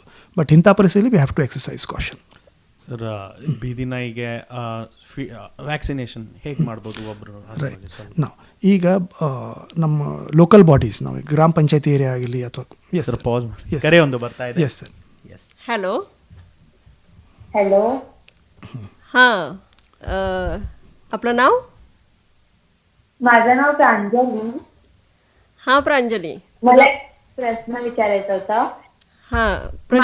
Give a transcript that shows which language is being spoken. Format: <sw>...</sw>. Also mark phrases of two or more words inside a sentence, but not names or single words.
<en>ಬಟ್</en> <kn>ಇಂಥ ಪರಿಸ್ಥಿತಿಯಲ್ಲಿ</kn> <en>we have to exercise caution.</en> <kn>ಸರ್, ಬೀದಿ ನಾಯಿಗೆ ವ್ಯಾಕ್ಸಿನೇಷನ್ ಹೇಗೆ ಮಾಡ್ಬೋದು ಒಬ್ಬರು? ರೈಟ್. ನಾವು ಈಗ ನಮ್ಮ</kn> <en>local bodies,</en> <kn>ನಾವು ಗ್ರಾಮ ಪಂಚಾಯತಿ ಏರಿಯಾ ಆಗಲಿ ಅಥವಾ ಕರೆ ಒಂದು ಬರ್ತಾ ಇದೆ.</kn> <en>yes sir.</en> <mr>हॅलो. हां, आपलं नाव? माझं नाव प्रांजली. हां प्रांजली, मला एक प्रश्न विचारायचा होता. हां प्रश्न.</mr>